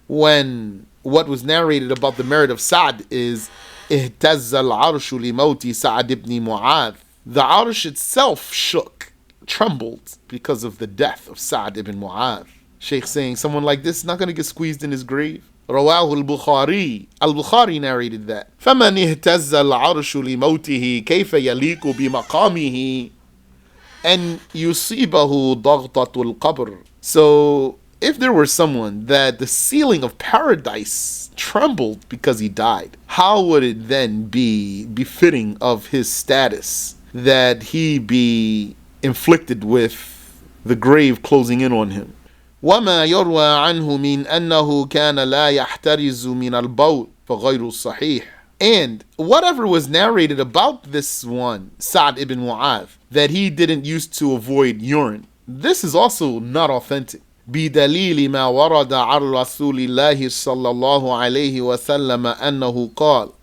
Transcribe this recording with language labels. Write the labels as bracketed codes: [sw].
[en] When what was narrated about the merit of Sa'd is [ar] اهتز العرش لموت سعد بن معاذ. [en] The arsh itself shook, trembled because of the death of Sa'd ibn Mu'adh. Shaykh saying someone like this is not going to get squeezed in his grave. [ar] رواه البخاري. [en] Al-Bukhari narrated that. [ar] فَمَنْ اهتز العرش لموته كيف يليق بمقامه أن يصيبه ضغطة القبر. [en] So if there were someone that the ceiling of paradise trembled because he died, how would it then be befitting of his status that he be inflicted with the grave closing in on him? [ar] وما يروى عنه من أنه كان لا يحترز من البول فغير الصحيح. [en] And whatever was narrated about this one, Sa'd ibn Mu'adh, that he didn't used to avoid urine, this is also not authentic. [ar] بدليل ما ورد عن رسول الله صلى الله عليه وسلم أنه قال.